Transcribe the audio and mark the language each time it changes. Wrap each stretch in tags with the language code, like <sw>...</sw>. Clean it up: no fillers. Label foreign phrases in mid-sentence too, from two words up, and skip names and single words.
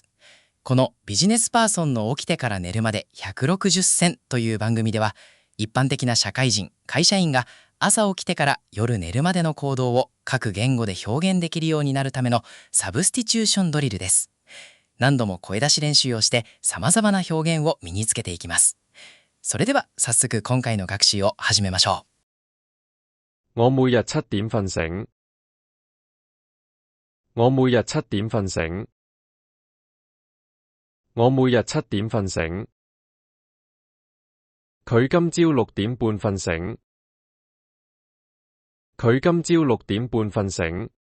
<ja>このビジネスパーソンの起きてから寝るまで160選という番組では、一般的な社会人、会社員が朝起きてから夜寝るまでの行動を各言語で表現できるようになるためのサブスティチューションドリルです。何度も声出し練習をして様々な表現を身につけていきます。それでは早速今回の学習を始めましょう。</ja> <yue>我每日7點瞓醒。我每日7點瞓醒。我每日7點瞓醒。佢今朝6點半瞓醒。佢今朝6點半瞓醒。</yue>